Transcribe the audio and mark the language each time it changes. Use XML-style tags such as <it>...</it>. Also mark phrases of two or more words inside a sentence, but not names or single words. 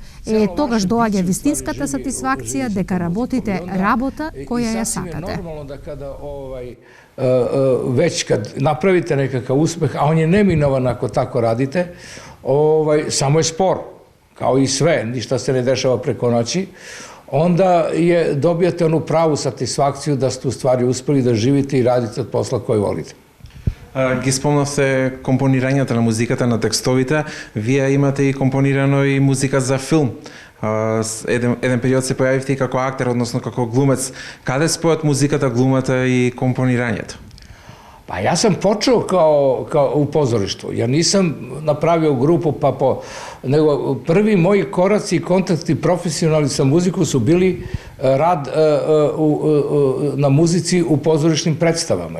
<mk>Тогаш доаѓа вистинската сатисфакција дека работите работа која ја сакате.</mk> <sr>Нормално да када веќе кад направите некакав успех, а он е неминован ако тако радите, само е спор, као и све, ништо се не дешава преку ноќи. Onda dobijate onu pravu satisfakciju da ste u stvari uspeli da živite i radite od posla koji volite.</sr> <mk>Ги спомнавте компонирањето на музиката, на текстовите. Вие имате и компонирано и музика за филм. Еден период се појавивте и како актер, односно како глумец. Каде спојат музиката, глумата и компонирањето?</mk> <sr>Pa ja sam počeo kao u pozorištu. Ja nisam napravio grupu, nego prvi moji koraci i kontakti profesionalni sa muzikom su bili rad na muzici u pozorišnim predstavama.</sr>